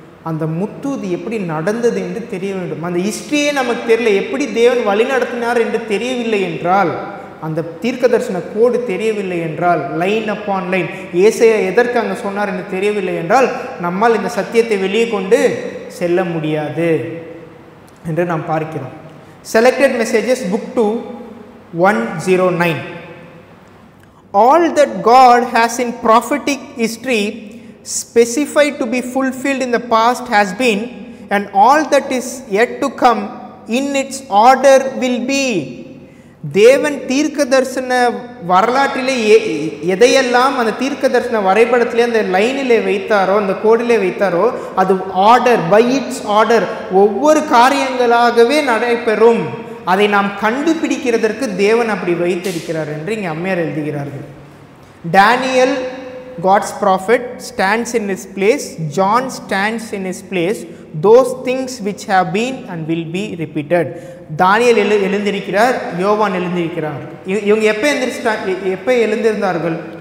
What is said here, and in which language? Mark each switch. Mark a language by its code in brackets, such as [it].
[ta] அந்த முத்தூது எப்படி நடந்தது என்று தெரிய வேண்டும். அந்த ஹிஸ்ட்ரியே நமக்கு தெரியல, எப்படி தேவன் வழி நடத்தினார் என்று தெரியவில்லை என்றால், அந்த தீர்க்க தரிசன கோடு தெரியவில்லை என்றால், [en] line upon line [ta] ஏசாயா எதற்கு அங்கே சொன்னார் என்று தெரியவில்லை என்றால், நம்மால் இந்த சத்தியத்தை வெளியே கொண்டு செல்ல முடியாது என்று நாம் பார்க்கிறோம். [en] Selected messages book 2 109. All that God has in prophetic history specified to be fulfilled in the past has been, and all that is yet to come in its order will be. [ta] தேவன் தீர்க்க தரிசன வரலாற்றிலே எதையெல்லாம் அந்த தீர்க்க தரிசன வரைபடத்திலே அந்த லைனிலே வைத்தாரோ, அந்த கோடிலே வைத்தாரோ, அது ஆர்டர், [en] by its order, [ta] ஒவ்வொரு காரியங்களாகவே நடைபெறும். அதை நாம் கண்டுபிடிக்கிறதற்கு தேவன் அப்படி வைத்திருக்கிறார் என்று இங்கே அம்மையார் எழுதுகிறார்கள். [en] Daniel, God's prophet, stands in his place. John stands in his place. Those things which have been and will be repeated. [ta] தானியேல் எழுந்திருக்கிறார், யோவான் எழுந்திருக்கிறார். இவங்க எப்போ எழுந்திருந்தார்கள்?